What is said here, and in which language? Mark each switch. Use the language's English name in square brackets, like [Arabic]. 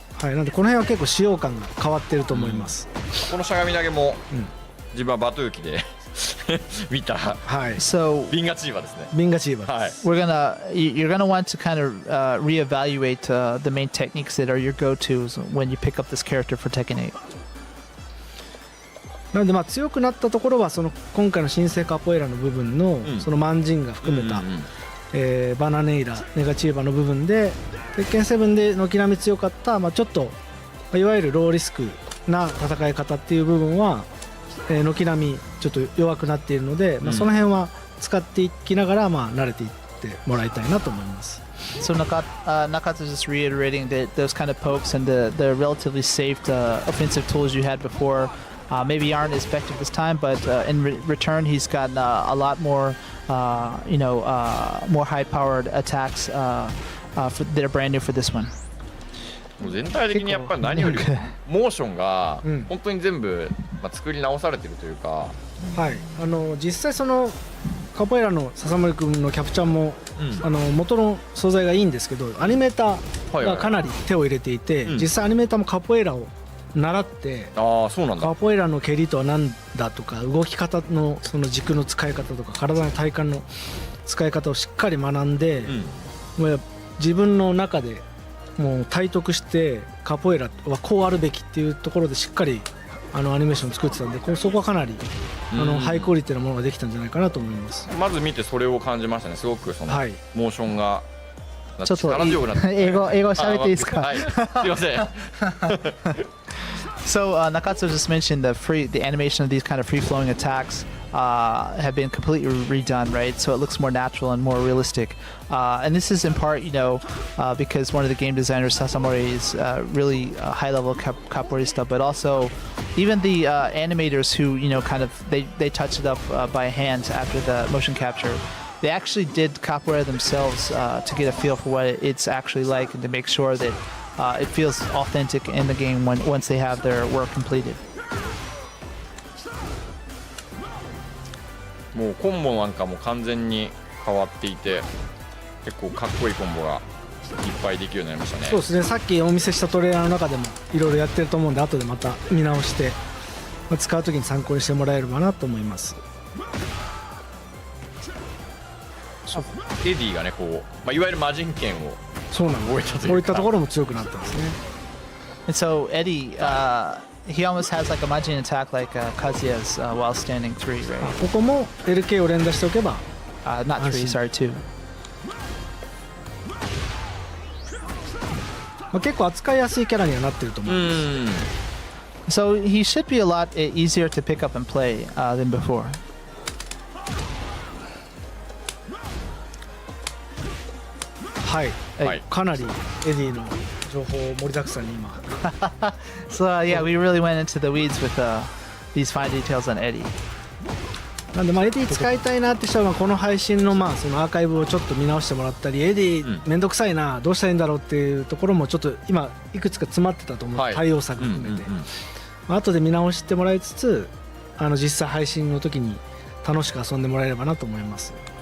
[Japanese] なんでこの辺は結構使用感が変わってると思います。このしゃがみ投げも自分はバトゥーキで見た。 [English] So [Japanese] ビンガチーバですね。ビンガチーバ。 [English] You're gonna want to kind of reevaluate the main techniques that are your go-tos when you pick up this character for Tekken 8. [Japanese] なので強くなったところはその今回の新生カポエラの部分のそのマンジンが含めたバナネイラネガチーバの部分で鉄拳7で軒並み強かった、ちょっといわゆるローリスクな戦い方っていう部分は、軒並みちょっと弱くなっているので、その辺は使っていきながら、慣れていってもらいたいなと思います。 [English] So Nakatsu just reiterating that those kind of pokes and the relatively safe offensive tools you had before maybe aren't as effective this time, but in return he's got a lot more more high-powered attacks that are brand new for this one. [Japanese] もう全体的にやっぱり何よりモーションが本当に全部、作り直されてるというか、はい、実際そのカポエラの笹森君のキャプチャーも、元の素材がいいんですけど、アニメーターがかなり手を入れていて、実際アニメーターもカポエラを習って、そうなんだ。カポエラの蹴りとは何だとか、動き方のその軸の使い方とか、体の体幹の使い方をしっかり学んで、もう自分の中でもう体得してカポエラはこうあるべきっていうところでしっかりアニメーションを作ってたんで、そこはかなりハイクオリティなものができたんじゃないかなと思います。まず見てそれを感じましたね。すごくその、モーションがちょっと力強くなって英語喋っていいですか？はい、すいません。 [English] So Nakatsu just mentioned the animation of these kind of free-flowing attacks have been completely redone, right? So it looks more natural and more realistic. And this is in part, because one of the game designers, Sasamori, is really high-level capoeirista, but also even the animators who, kind of they touched it up by hand after the motion capture. They actually did capoeira themselves to get a feel for what it's actually like and to make sure that it feels authentic in the game once they have their work completed. [Japanese] もうコンボなんかも完全に変わっていて、結構かっこいいコンボがいっぱいできるようになりましたね。そうですね、さっきお見せしたトレーラーの中でもいろいろやってると思うんで、後でまた見直して、使う時に参考にしてもらえればなと思います。エディがね、こう、いわゆる魔人剣をそうなんです。こういったところも強くなったんですね。 [English] And so Eddy, he almost has like a Majin attack like Kazuya's while standing 3, right? [Japanese] ここも LK を連打しておけば、 [English] not 3, sorry, 2. [Japanese] 結構扱いやすいキャラにはなってると思います。 [English] So he should be a lot easier to pick up and play than before. [Japanese] はい、かなりエディの情報盛りだくさんに今。 [English] So yeah, we really went into the weeds with these fine details on Eddy. [Japanese] なんでエディ使いたいなって人はこの配信のそのアーカイブをちょっと見直してもらったり、エディめんどくさいな、どうしたらいいんだろうっていうところもちょっと今いくつか詰まってたと思う、対応策含めて、後で見直してもらいつつ、実際配信の時に楽しく遊んでもらえればなと思います。